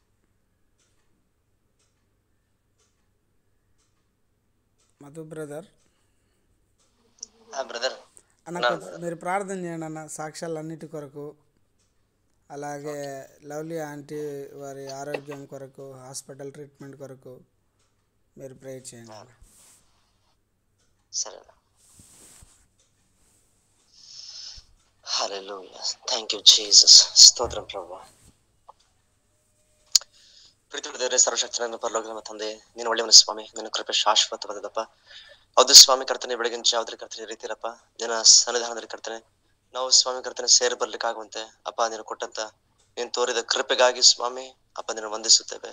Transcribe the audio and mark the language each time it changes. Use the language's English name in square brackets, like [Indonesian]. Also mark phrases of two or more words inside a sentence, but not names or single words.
[Telugu] మధు బ్రదర్ అన్న, మీరు ప్రార్థన చేయండి అన్న, సాక్ష్యాలన్నిటి కొరకు, అలాగే లవ్లీ ఆంటీ వారి ఆరోగ్యం కొరకు, [English] hospital treatment [Telugu] కొరకు మీరు ప్రేయర్ చేయండి. సరే. హల్లెలూయా. [English] thank you Jesus. [Telugu] స్తోత్రం ప్రభువా. [Kannada] ಪ್ರೀತಿಯ ದೇವರೇ, ಸರ್ವಶಕ್ತನಾದ ಪರಲೋಕದ ತಂದೆ, ನೀನು ಒಳ್ಳೆಯವನು ಸ್ವಾಮಿ. ನಿನ್ನ ಕೃಪೆ ಶಾಶ್ವತವಾದದಪ್ಪ. ಹೌದು ಸ್ವಾಮಿ ಕರ್ತನೆ, ಬೆಳಗಿನ ಜಾವದಲ್ಲಿ ಕರ್ತನೆ ರೀತಿಯಲ್ಲಪ್ಪ ನಿನ್ನ ಸನ್ನಿಧಾನದಲ್ಲಿ ಕರ್ತನೆ ನಾವು ಸ್ವಾಮಿ ಕರ್ತನೆ ಸೇರಿ ಬರ್ಲಿಕ್ಕಾಗುವಂತೆ ಅಪ್ಪ ನೀನು ಕೊಟ್ಟಂತ ನೀನು ತೋರಿದ ಕೃಪೆಗಾಗಿ ಸ್ವಾಮಿ ಅಪ್ಪ ನಿನ್ನ ವಂದಿಸುತ್ತೇವೆ.